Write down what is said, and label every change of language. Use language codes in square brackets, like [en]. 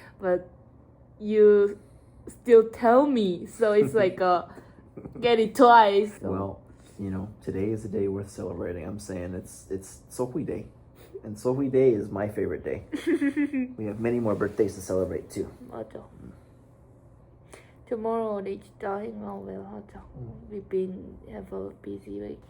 [en] But you still tell me, so it's like get it twice. Well, you know, today is a day worth celebrating. I'm saying it's Sohui Day. And Sohui Day is my favorite day. We have many more birthdays to celebrate too. [ko] 맞아. Tomorrow 우리 진짜 행아웃 하자. [en] We've been have a busy week.